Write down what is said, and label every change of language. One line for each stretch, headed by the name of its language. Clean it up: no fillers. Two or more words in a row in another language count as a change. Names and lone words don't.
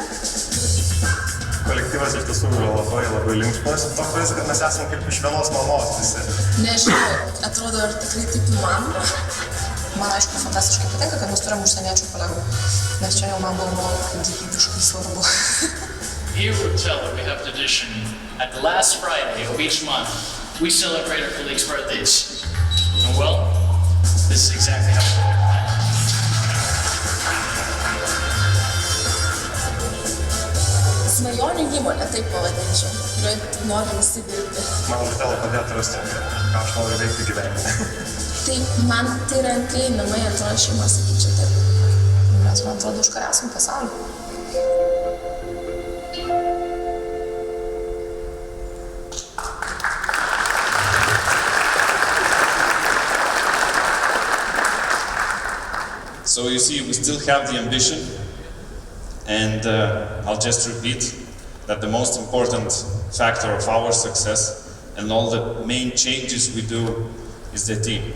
Lithuanian: Kolektyvas iš tiesų yra labai linksmas. Toks vaizdas, kad mes esame kaip iš vienos mamos visi. Nežinau, atrodo, ar tikrai taip įmanoma. Man aišku, fantastiškai patinka, kad mes turim užsieniečių kolegų, nes čia jau man buvo gyvybiškai svarbu.
English: Here at Rupsys, we have tradition. At the last Friday of each month, we celebrate our colleagues' birthdays. And well, this is exactly how we do it.
Lithuanian: Svajonių įmonė, taip pavadinčiau, kurioje nori visi dirbti. Man užtelo padėti rasti, ką aš noriu veikti gyvenime. Tai man tai yra antrieji namai, antroji šeima, sakyčiau taip. Mes, man atrodo, užkariausim pasaulį.
English: So you see, we still have the ambition, and I'll just repeat that the most important factor of our success and all the main changes we do is the team.